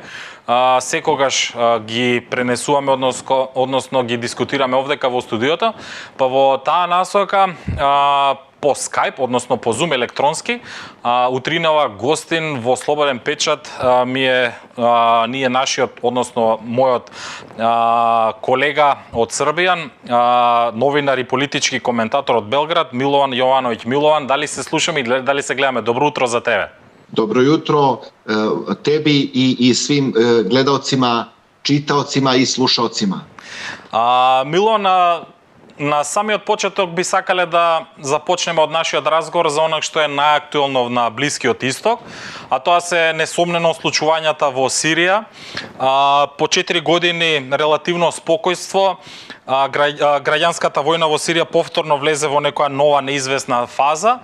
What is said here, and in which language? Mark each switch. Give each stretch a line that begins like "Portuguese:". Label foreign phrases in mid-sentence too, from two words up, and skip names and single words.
Macedonian: Секогаш ги пренесуваме, односно ги дискутираме овдека во студиото, па во таа насока по Skype, односно по Zoom електронски, утринава гостин во Слободен печат ние нашиот, односно мојот колега од Србија, новинар и политички коментатор од Белград, Милован Јовановиќ. Милован, дали се слушаме и дали се гледаме? Добро утро за тебе.
Serbian: Dobro jutro tebi i svim gledaocima, čitaocima i slušaocima.
Macedonian: Мило, на самиот почеток би сакале да започнеме од нашиот разговор за она што е најактуелно на Блискиот Исток, а тоа се несомнено случувањата во Сирија. По 4 години релативно спокојство, граѓанската војна во Сирија повторно влезе во некоја нова неизвестна фаза.